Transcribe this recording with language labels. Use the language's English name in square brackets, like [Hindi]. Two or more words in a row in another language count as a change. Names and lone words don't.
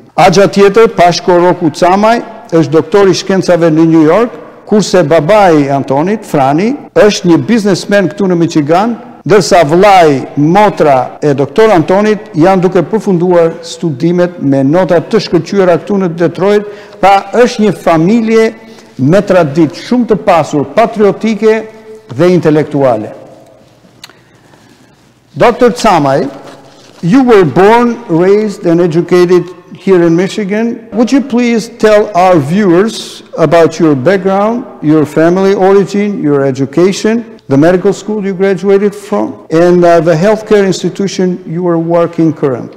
[Albanian] Axha tjetër, Pashko Roku Camaj, është doktor i shkencave në New York, kurse babai i Antonit, Frani, është një biznesmen këtu në Michigan, ndërsa vllai, motra e doktor Antonit janë duke përfunduar studimet me nota të shkëlqyera këtu në Detroit, pra është një familje me traditë shumë të pasur, patriotike dhe intelektuale. [English] Dr. Camaj, you were born, raised, and educated here in Michigan. Would you please tell our viewers about your background, your family origin, your education, the medical school you graduated from, and the healthcare institution you are working currently?